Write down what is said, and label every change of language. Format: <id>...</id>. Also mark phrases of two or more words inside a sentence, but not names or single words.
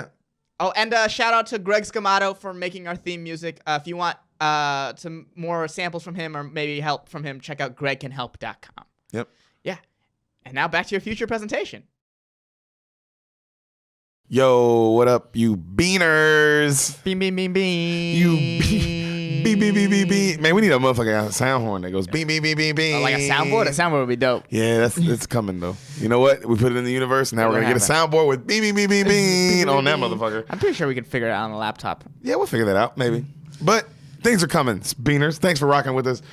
<en>Oh, and shout out to Greg Scamato for making our theme music. If you want some more samples from him or maybe help from him, check out gregcanhelp.com. Yep. Yeah. And now back to your future presentation. Yo, what up, you beaners? Bean, bean, bean, bean. You bean, bean, bean, bean, bean. Man, we need a motherfucking sound horn that goes bean, bean, bean, bean, bean. Like a soundboard? A soundboard would be dope. Yeah, it's coming, though. You know what? We put it in the universe, and now we're going to get a soundboard with bean, bean, bean, bean, bean on that motherfucker. I'm pretty sure we could figure it out on a laptop. Yeah, we'll figure that out, maybe. But things are coming, beaners. Thanks for rocking with us.</en>